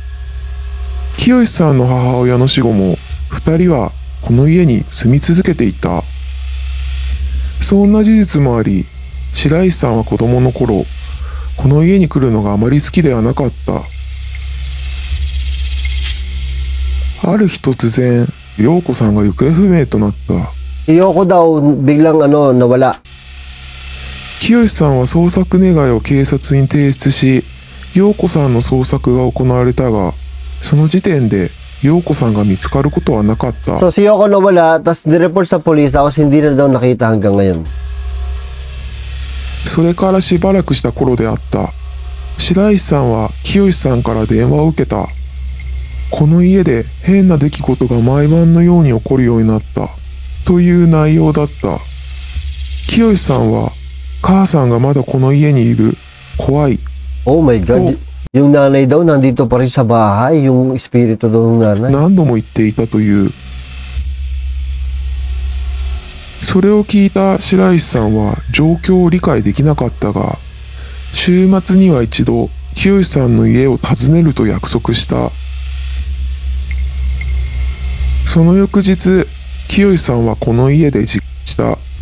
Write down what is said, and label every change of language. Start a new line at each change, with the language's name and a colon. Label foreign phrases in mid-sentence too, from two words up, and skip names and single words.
Japanese: 清さんの母親の死後も二人はこの家に住み続けていた。そんな事実もあり、白石さんは子供の頃、この家に来るのがあまり好きではなかった。ある日突然、陽子さんが行方不明となった。
Filipino: Iyoko daw biglang nawala.
Japanese: 清さんは捜索願いを警察に提出し、陽子さんの捜索が行われたが、その時点で陽子さんが見つかることはなかった。
Filipino: So si Yoko nawala, tapos nireport sa police, tapos hindi na daw nakita hanggang ngayon.
Japanese: それからしばらくした頃であった。白石さんは清さんから電話を受けた。この家で変な出来事が毎晩のように起こるようになった。という内容だった。清さんは、母さんがまだこの家にいる。怖い。
English: Oh my God.
Filipino: Yung nanay daw nandito pa rin sa bahay, yung espiritu daw ng nanay.
Japanese: 何度も言っていたという。それを聞いた白石さんは状況を理解できなかったが、週末には一度、清さんの家を訪ねると約束した。その翌日、清さんはこの家で実家した。